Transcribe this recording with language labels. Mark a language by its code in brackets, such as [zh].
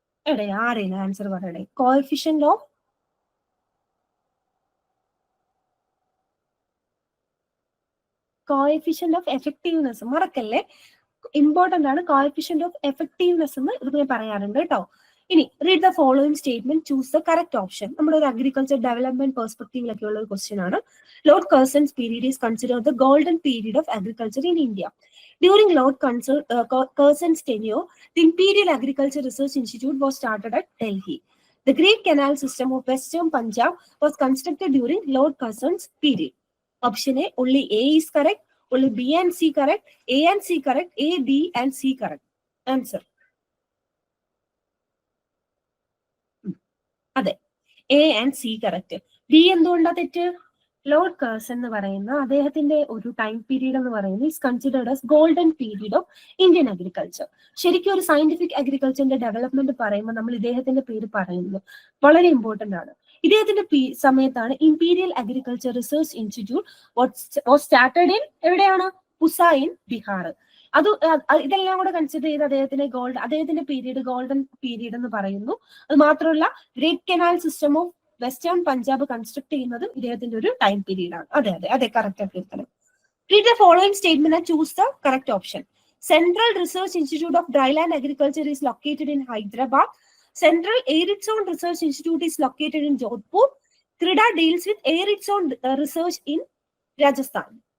[ml] എടേ ആരെയും answer പറയടേ. Coefficient of effectiveness മറക്കല്ലേ, ഇമ്പോർട്ടന്റ് ആണ്. കോഎഫിഷ്യന്റ് ഓഫ് എഫക്റ്റീവ്നെസ് എന്ന് ഇത് ഞാൻ പറയാറുണ്ട് കേട്ടോ. ഇനി [en] Read the following statement, choose the correct option. [ml] നമ്മുടെ ഒരു അഗ്രികൾച്ചർ ഡെവലപ്മെന്റ് പെർസ്പെക്ടീവിലൊക്കെ ഉള്ള ഒരു ക്വസ്റ്റ്യൻ ആണ്. [en] Lord Curzon's period is considered the golden period of agriculture in India. During Lord Curzon's tenure, the Imperial Agriculture Research Institute was started at Delhi. The Great Canal System of Western Punjab was constructed during Lord Curzon's period. Option A, only A is correct, only B and C correct, A and C correct, A, B and C correct. Answer. [ml] അതെ, A and C correct. B എന്തുകൊണ്ടാ തെറ്റ്? Lord Curzon എന്ന് പറയുന്ന അദ്ദേഹത്തിന്റെ ഒരു time period എന്ന് പറയുന്നത് [en] Is considered as golden period of Indian agriculture. [ml] ശരിക്കും ഒരു സയന്റിഫിക് അഗ്രികൾച്ചറിന്റെ ഡെവലപ്മെന്റ് പറയുമ്പോൾ നമ്മൾ ഇദ്ദേഹത്തിന്റെ പേര് പറയുന്നത് വളരെ ഇമ്പോർട്ടന്റ് ആണ്. ഇദ്ദേഹത്തിന്റെ സമയത്താണ് imperial agriculture research institute [en] was started in [ml] എവിടെയാണ്? പുസ ഇൻ ബീഹാർ. ഇതെല്ലാം കൂടെ കൺസിഡർ ചെയ്ത് അദ്ദേഹത്തിന്റെ പീരീഡ് ഗോൾഡൻ പീരീഡ് എന്ന് പറയുന്നു. അത് മാത്രമല്ല great canal system of western Punjab construct ചെയ്യുന്നതും ഇദ്ദേഹത്തിന്റെ ഒരു ടൈം പീരീഡ് ആണ്. അതെ കറക്റ്റ് ആയിട്ട്. [en] Read the following statement and choose the correct option. Central Research Institute of Dryland Agriculture is located in Hyderabad. Central Arid-Zone Research Institute is located in Jodhpur. CRIDA deals with Arid-Zone research in Rajasthan.